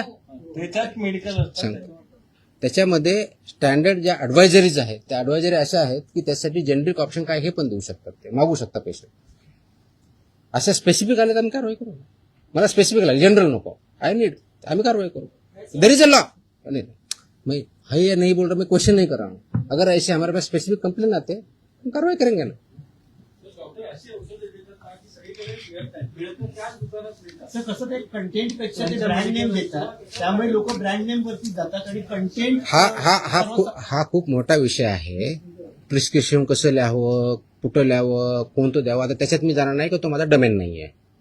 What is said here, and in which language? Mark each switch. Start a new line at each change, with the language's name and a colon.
Marathi: त्याच्यात मेडिकल सांग. त्याच्यामध्ये स्टँडर्ड ज्या ऍडवायझरीज आहेत त्या ऍडवायझरी अशा आहेत की त्यासाठी जेनरिक ऑप्शन काय हे पण देऊ शकतात, ते मागू शकता पेशंट. अशा स्पेसिफिक आले तर आम्ही कारवाई करू. मला स्पेसिफिक लागले, जनरल नको, आम्ही कारवाई करू.
English: There is a law.
Hindi: मैं है या नहीं बोल रहा, मैं क्वेश्चन नहीं कर रहा हूँ. अगर ऐसे हमारे पास स्पेसिफिक कंप्लेन आते हम कार्रवाई करेंगे ना.
Marathi: असं कसं ते कंटेंट पेक्षा ते ब्रँड नेम देतात, त्यामुळे लोक ब्रँड नेम वरती जातात आणि कंटेंट हा खूप मोठा विषय आहे. प्रिस्क्रिप्शन कसं लिहावं, कुठं लिहावं, कोणतं द्यावं, आता त्याच्यात मी जाणार नाही की तो माझा डोमेन नाही आहे.